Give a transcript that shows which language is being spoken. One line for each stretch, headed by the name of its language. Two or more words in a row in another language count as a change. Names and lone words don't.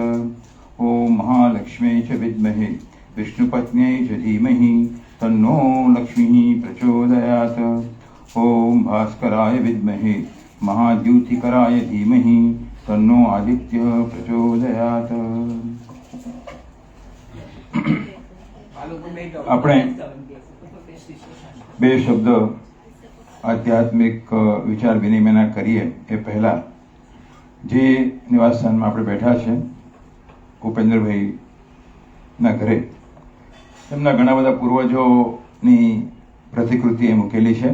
Sanskrit: ॐ महालक्ष्म्यै च विद्महे विष्णुपत्न्यै च धीमहि तन्नो लक्ष्मीः प्रचोदयात्। ॐ भास्कराय विद्महे महाद्युतिकराय धीमहि तन्नो आदित्यः प्रचोदयात्।
Gujarati: આપણે બે શબ્દ આધ્યાત્મિક વિચાર વિનિમયના કરીએ એ પહેલા જે નિવાસસ્થાનમાં આપણે બેઠા છે ઉપેન્દ્રભાઈના ઘરે એમના ઘણા બધા પૂર્વજોની પ્રતિકૃતિ એ મૂકેલી છે.